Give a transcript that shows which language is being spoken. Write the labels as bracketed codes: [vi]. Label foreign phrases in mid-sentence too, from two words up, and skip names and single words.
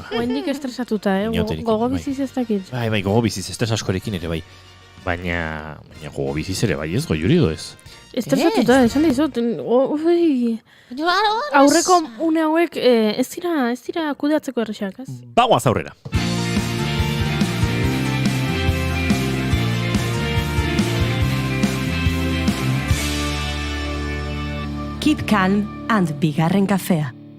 [eu] Oendik estresatuta, gogo biziz ez dakit. Bai, gogo biziz, estres askorekin ere bai. Baina gogo biziz ere bai ez, goiuri ez? Estresatuta, esan dizut. Aurreko une hauek ez dira kudeatzeko errexak, ez? Bagoaz aurrera. [en] Keep calm and [eu] bigarren kafea.